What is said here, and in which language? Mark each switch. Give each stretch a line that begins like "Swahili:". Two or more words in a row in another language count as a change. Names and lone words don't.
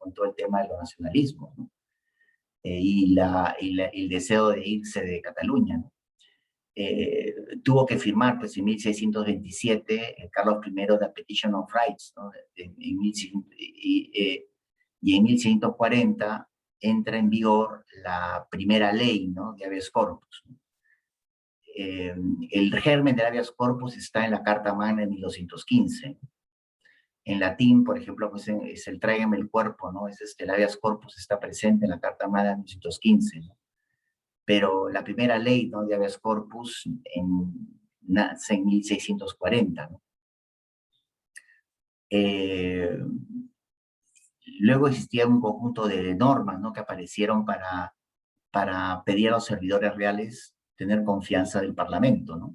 Spanish: Con todo el tema de los nacionalismos, ¿no? Y el deseo de irse de Cataluña, ¿no? Tuvo que firmar, pues, en 1627, Carlos I, la Petition of Rights, ¿no? Y en 1640 entra en vigor la primera ley, ¿no?
Latin: De habeas corpus,
Spanish: ¿no? El germen de
Latin: habeas corpus
Spanish: está en la Carta Magna de 1215. En latín, por ejemplo, pues es el tráigame el cuerpo, ¿no? El
Latin: habeas corpus
Spanish: está presente en la Carta Magna de 1215, ¿no? Pero la primera ley, ¿no? De
Latin: habeas corpus
Spanish: nace en 1640, ¿no? Luego existía un conjunto de normas, ¿no? Que aparecieron para pedir a los servidores reales tener confianza del Parlamento, ¿no?